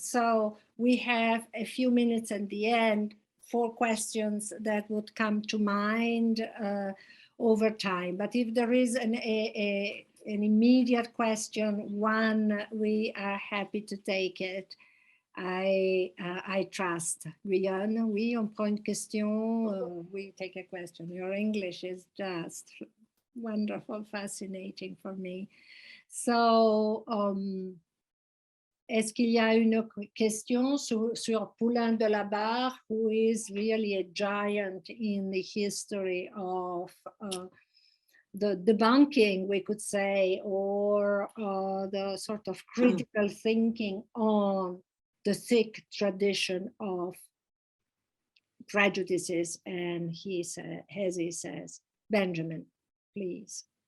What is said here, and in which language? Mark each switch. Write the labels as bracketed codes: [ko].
[en] So we have a few minutes at the end for questions that would come to mind over time. But if there is an immediate question, one, we are happy to take it. I trust. [fr] Guyonne, oui, on prend une question. [en] We take a question. Your English is just wonderful, fascinating for me. So, [fr] est-ce qu'il y a une question sur [en] Poulain de la Barre, who is really a giant in the history of the debunking, we could say, or the sort of critical thinking on the thick tradition of prejudices, and he says, as he says, Benjamin, please.